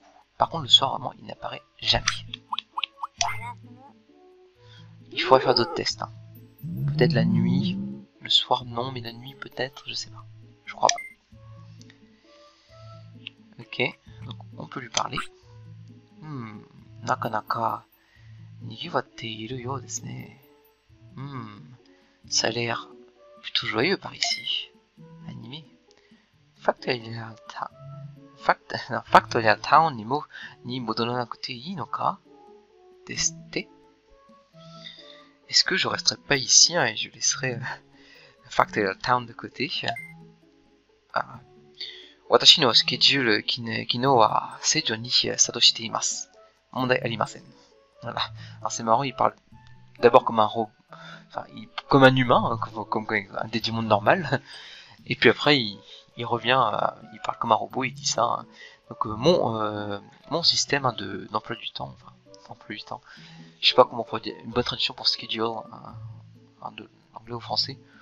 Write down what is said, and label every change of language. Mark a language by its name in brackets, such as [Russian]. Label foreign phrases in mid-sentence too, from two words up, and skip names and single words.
[French] Par contre le soir vraiment il n'apparaît jamais. Il faudrait faire d'autres tests. Hein. Peut-être la nuit, le soir non, mais la nuit peut-être, je sais pas. Je crois pas. Ok, donc on peut lui parler. [Japanese] なかなか賑わっているようですね. [French] Ça a l'air plutôt joyeux par ici. Animé. [Japanese] Factorial Town ni modoranakute ii no ka desu? [French] Est-ce que je resterai pas ici hein, et je laisserai Factorial Town de côté? [Japanese] 私のスケジュール機能は正常に作動しています. 問題ありません. [French] Voilà. Alors c'est marrant, il parle d'abord comme un robot. Enfin, comme un humain, hein, comme un Digimon normal, et puis après il revient, il parle comme un robot, il dit ça. Hein. Donc mon système hein, d'emploi du temps, enfin emploi du temps, je sais pas comment on pourrait dire, une bonne traduction pour schedule, hein, de l'anglais au français.